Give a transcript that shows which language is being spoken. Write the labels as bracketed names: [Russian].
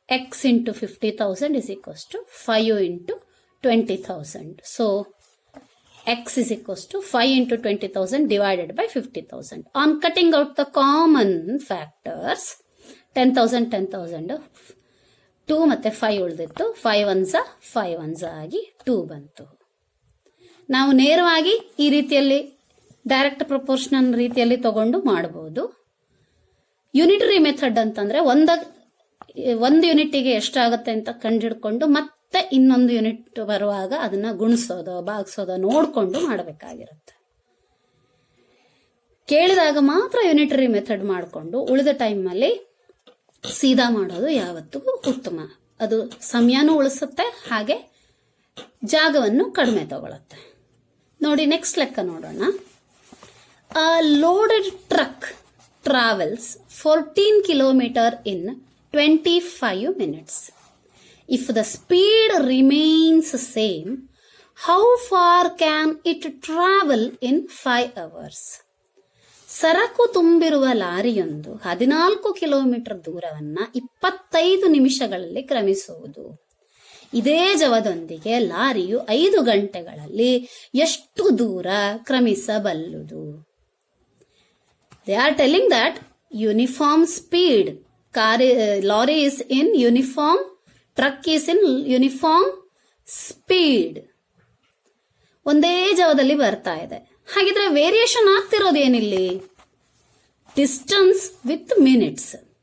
[English] X into 50,000 is equals to 5 into 20,000. So X is equals to 5 into 20,000 divided by 50,000. On cutting out the common factors, 10,000 2 [Kannada] ಮತ್ತೆ 5 ಉಳಿದಿತ್ತು. 5 ones ಆಗಿ 2 ಬಂತು. ನಾವು ನೇರವಾಗಿ ಈ ರೀತಿಯಲ್ಲಿ ಡೈರೆಕ್ಟ್ ಪ್ರಪೋರ್ಷನಲ್ ರೀತಿಯಲ್ಲಿ ತಗೊಂಡು ಮಾಡಬಹುದು. ಯುನಿಟರಿ ಮೆಥಡ್ ಅಂತಂದ್ರೆ ಒಂದು ಯೂನಿಟ್ಗೆ ಎಷ್ಟಾಗುತ್ತೆ ಅಂತ ಕಂಡುಹಿಡ್ಕೊಂಡು ಮತ್ತೆ ಇನ್ನೊಂದು ಯೂನಿಟ್ ಬರುವಾಗ ಅದನ್ನ ಗುಣಿಸೋದು ಭಾಗಿಸೋದು ನೋಡ್ಕೊಂಡು ಮಾಡಬೇಕಾಗಿರುತ್ತೆ. ಕೇಳಿದಾಗ ಮಾತ್ರ ಯುನಿಟರಿ ಮೆಥಡ್ ಮಾಡಿಕೊಂಡು ಉಳಿದ ಟೈಮಲ್ಲಿ ಸೀದಾ ಮಾಡೋದು ಯಾವತ್ತಿಗೂ ಉತ್ತಮ. ಅದು ಸಮಯನೂ ಉಳಿಸುತ್ತೆ, ಹಾಗೆ ಜಾಗವನ್ನು ಕಡಿಮೆ ತಗೊಳುತ್ತೆ. ನೋಡಿ, ನೆಕ್ಸ್ಟ್ ಲೆಕ್ಕ ನೋಡೋಣ. [English] A loaded truck travels 14 kilometers in 25 minutes. If the speed remains same, how far can it travel in 5 hours? [Kannada] ಸರಕು ತುಂಬಿರುವ ಲಾರಿಯೊಂದು 14 ಕಿಲೋಮೀಟರ್ ದೂರವನ್ನ 25 ನಿಮಿಷಗಳಲ್ಲಿ ಕ್ರಮಿಸುವುದು. ಇದೇ ಜವದೊಂದಿಗೆ ಲಾರಿಯು 5 ಗಂಟೆಗಳಲ್ಲಿ ಎಷ್ಟು ದೂರ ಕ್ರಮಿಸಬಲ್ಲುದು? [English] They are telling that uniform speed lorry is in uniform, truck is in uniform speed. [Kannada] ಒಂದೇ ಜಾಗದಲ್ಲಿ ಬರ್ತಾ ಇದೆ. ಹಾಗಿದ್ರೆ ವೇರಿಯೇಷನ್ ಆಗ್ತಿರೋದು ಏನಿಲ್ಲಿ? [English] Distance with minutes.